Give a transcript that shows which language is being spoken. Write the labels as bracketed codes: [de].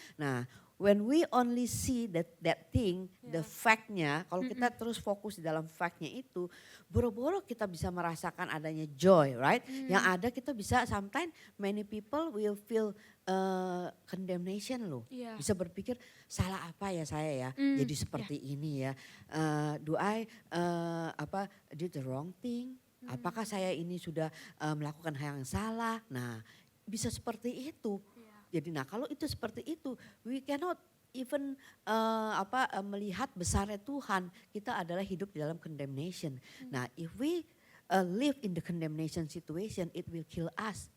[id] Nah, [en] when we only see that thing, [id] the fact-nya, kalau kita terus fokus di dalam fact-nya itu, boro-boro kita bisa merasakan adanya joy, right? Yang ada kita bisa, [en] sometimes many people will feel condemnation loh. Yeah. [id] Bisa berpikir, salah apa ya saya ya, jadi seperti ini ya. [en] Do I did the wrong thing? [id] Apakah saya ini sudah melakukan hal yang salah? Nah, bisa seperti itu. Jadi kalau itu seperti itu, [en] we cannot even [id] melihat besarnya Tuhan. Kita adalah hidup di dalam condemnation. [en] Nah, if we live in the condemnation situation, it will kill us.